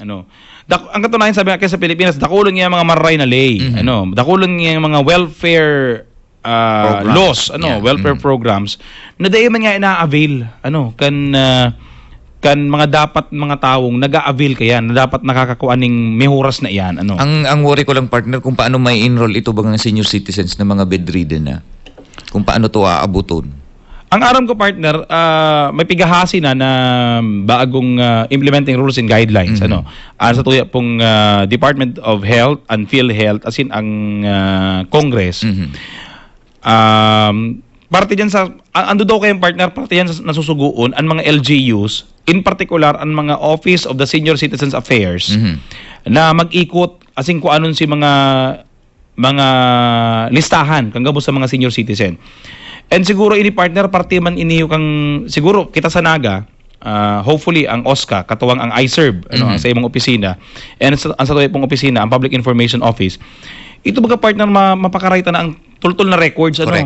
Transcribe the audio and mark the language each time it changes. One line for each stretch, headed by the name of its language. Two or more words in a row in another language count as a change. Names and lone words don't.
Bikol: Ang katunayan sabi nga sa Pilipinas, dakulon niya mga maray na lay. Dakulon niya mga
English: welfare laws, welfare programs
Bikol: na dahil man nga ina-avail kan mga dapat mga taong nag-a-avail kaya na dapat nakakakuha ning mihuras na iyan. Ang worry ko lang partner kung paano may enroll ito bang
English: senior citizens
Bikol: na mga bedridden na. Kung paano to aabuton. Ang aram ko partner, may pigahasi na bagong
English: implementing rules and guidelines
Bikol: sa tuya pong Department of Health and PhilHealth as in ang Congress. Parte diyan sa ando daw kayong partner, parte yan sa nasusuguon ang mga LGUs,
English: in particular
Bikol: ang mga Office of the Senior Citizens Affairs na mag-ikot asing kung anon si mga listahan kang gabos sa mga
English: senior citizen.
Bikol: And siguro ini partner parte man iniyo kang siguro kita sa Naga, hopefully ang OSCA katuwang ang iServe ang sa imong opisina and ang sa tuwa pong opisina ang Public Information Office ito baga partner mapakarayta na ang tultol na records ano.